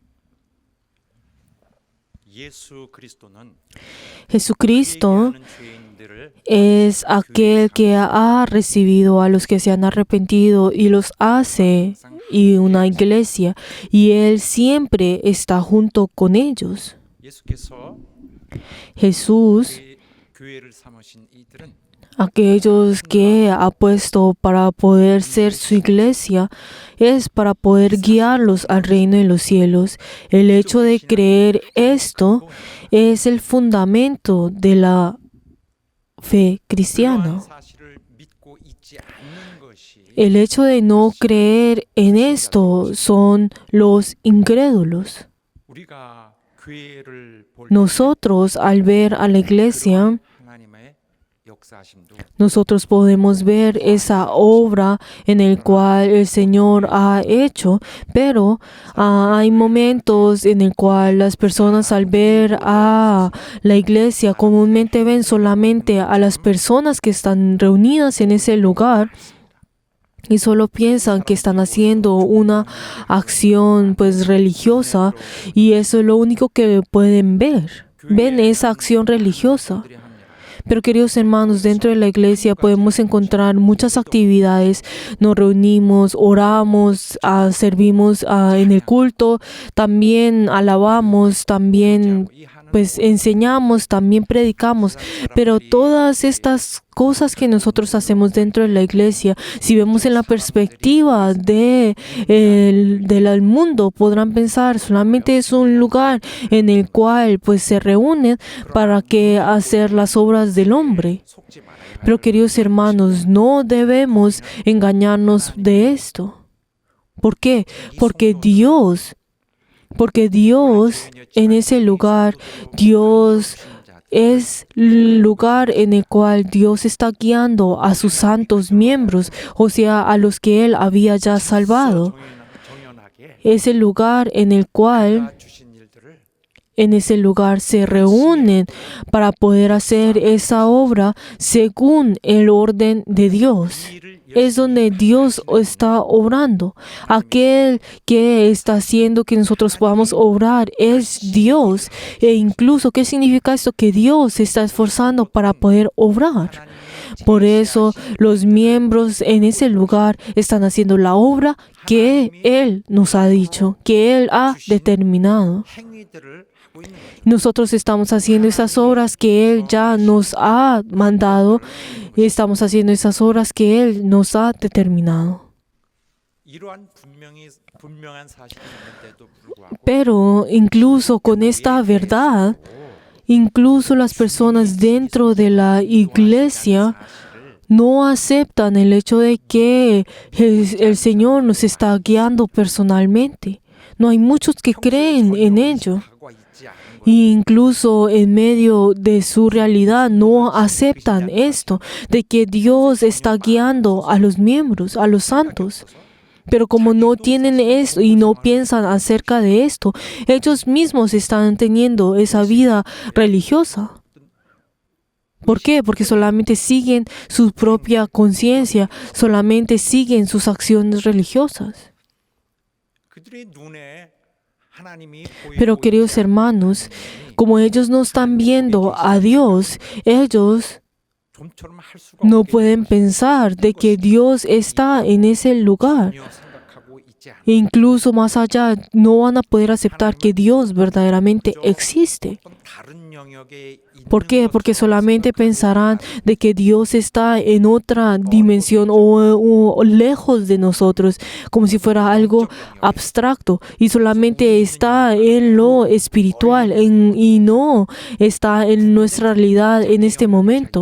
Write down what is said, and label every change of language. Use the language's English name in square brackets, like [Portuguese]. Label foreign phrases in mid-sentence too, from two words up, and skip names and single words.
[Spanish] Jesucristo es aquel que ha recibido a los que se han arrepentido y los hace y una iglesia, y Él siempre está junto con ellos. Jesús [Korean] 교회를 삼으신 이들은 [Spanish] aquellos que ha puesto para poder ser su iglesia, es para poder guiarlos al reino de los cielos. El hecho de creer esto es el fundamento de la fe cristiana. [Korean] 그러한 사실을 믿고 있지 않는 것이 [Spanish] El hecho de no creer en esto son los incrédulos. [Korean] 우리가 교회를 볼 [Spanish] Nosotros, al ver a la iglesia, [Korean] 하나님의 역사하심도 [Spanish] nosotros podemos ver esa obra en el cual el Señor ha hecho, pero hay momentos en el cual las personas al ver a la iglesia comúnmente ven solamente a las personas que están reunidas en ese lugar y solo piensan que están haciendo una acción pues religiosa, y eso es lo único que pueden ver. Ven esa acción religiosa. [Korean] 들이 합니다. [Spanish] Pero queridos hermanos, dentro de la iglesia podemos encontrar muchas actividades. Nos reunimos, oramos, servimos en el culto, también alabamos, también pues enseñamos, también predicamos. Pero todas estas cosas que nosotros hacemos dentro de la iglesia, si vemos en la perspectiva del mundo, podrán pensar solamente es un lugar en el cual pues se reúnen para que hacer las obras del hombre. [Korean] 속지 말아야 [Spanish] Pero queridos hermanos, no debemos engañarnos de esto. ¿Por qué? Porque Dios en ese lugar, Dios es el lugar en el cual Dios está guiando a sus santos miembros, o sea, a los que Él había ya salvado. [Korean] 정연하게 [Spanish] Es el lugar en el cual [Korean] 주신 일들을 [Spanish] en ese lugar se reúnen para poder hacer esa obra según el orden de Dios. Es donde Dios está obrando. Aquel que está haciendo que nosotros podamos obrar es Dios. E incluso, ¿qué significa esto? Que Dios se está esforzando para poder obrar. Por eso los miembros en ese lugar están haciendo la obra que Él nos ha dicho, que Él ha determinado. [Korean] 행위들을 하고 있는 거죠. [Spanish] Nosotros estamos haciendo esas obras que Él ya nos ha mandado y estamos haciendo esas obras que Él nos ha determinado. [Korean] 이러한 분명한 사실이 있는데도 불구하고 [Spanish] Pero incluso con esta verdad, incluso las personas dentro de la iglesia no aceptan el hecho de que el Señor nos está guiando personalmente. No hay muchos que creen en ello. [Korean] 하고 있지 않은 것. [Spanish] E incluso en medio de su realidad no aceptan esto, de que Dios está guiando a los miembros, a los santos. Pero como no tienen esto y no piensan acerca de esto, ellos mismos están teniendo esa vida religiosa. ¿Por qué? Porque solamente siguen su propia conciencia, solamente siguen sus acciones religiosas. [Korean] 그들의 눈에 하나님이 보이고 [Spanish] Pero queridos hermanos, como ellos no están viendo a Dios, ellos [Korean] 좀처럼 할 수가 [Spanish] no [Korean] 없게 [Spanish] pueden pensar de que Dios está en ese lugar. [Korean] 전혀 생각하고 있지 않은 [Spanish] E incluso más allá, no van a poder aceptar que Dios verdaderamente existe. [Korean] 어떤 다른 영역에 있는 [Spanish] ¿Por qué? Porque [Korean] 것으로 [Spanish] solamente pensarán de que Dios está en otra dimensión o lejos de nosotros, como si fuera algo abstracto, y solamente está en lo espiritual y no está en nuestra realidad en este momento.